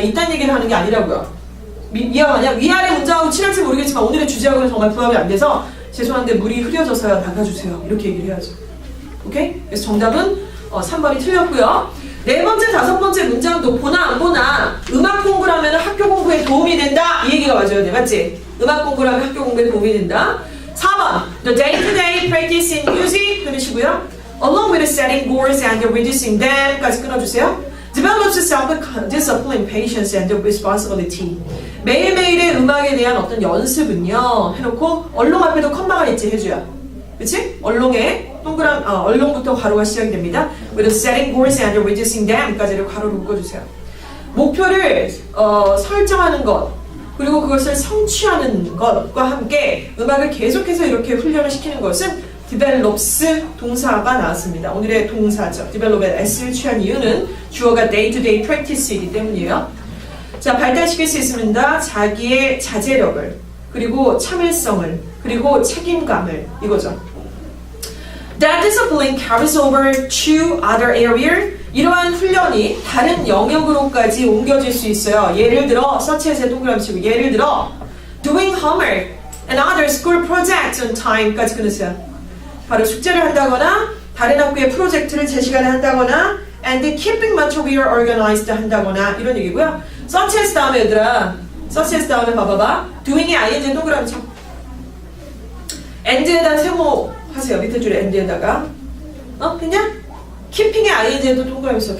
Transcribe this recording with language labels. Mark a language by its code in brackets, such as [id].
[ko] 이딴 얘기를 하는 게 아니라고요. 이해하냐? 위아래 문장하고 친할지 모르겠지만 오늘의 주제하고는 정말 부합이 안 돼서 죄송한데 물이 흐려져서요. 나가주세요. 이렇게 얘기를 해야죠. 오케이? 그래서 정답은 3번이 틀렸고요. 네 번째, 다섯 번째 문장도 보나 안 보나 음악 공부를 하면 학교 공부에 도움이 된다. 이 얘기가 맞아야 돼. 맞지? 음악 공부를 하면 학교 공부에 도움이 된다. [en] 4번 The day-to-day practice in music [ko] 끊으시고요. [en] Along with setting goals and reducing them 까지 [ko] 끊어주세요. [en] Develops self-discipline, patience and responsibility. [ko] 매일매일의 음악에 대한 어떤 연습은요 해놓고 얼롱 앞에도 컴마가 있지 해줘야. 그치? 얼롱에 얼롱부터 괄호가 시작이 됩니다. [en] With setting goals and reducing them까지를 [ko] 괄호로 묶어주세요. 목표를 설정하는 것 그리고 그것을 성취하는 것과 함께 음악을 계속해서 이렇게 훈련을 시키는 것은 develops 동사가 나왔습니다. 오늘의 동사죠. develop에 s를 취한 이유는 주어가 day-to-day practice이기 때문이에요. 자, 발달시킬 수 있습니다. 자기의 자제력을 그리고 참을성을 그리고 책임감을 이거죠. [en] That discipline carries over to other areas. [ko] 이러한 훈련이 다른 영역으로까지 옮겨질 수 있어요. 예를 들어 [en] such as에 [ko] 동그라미 치고 예를 들어 [en] doing homework and other school projects on time까지 [ko] 끊으세요. 바로 숙제를 한다거나 다른 학교의 프로젝트를 제 시간에 한다거나 [en] and keeping material organized [ko] 한다거나 이런 얘기고요. such as 다음에 얘들아 such as 다음에 봐봐봐. doing이 ing에 동그라미 쳐. and에다 세모 하세요. 밑에 줄에 and에다가 그냥 keeping의 ing에도 동그라미 쳐.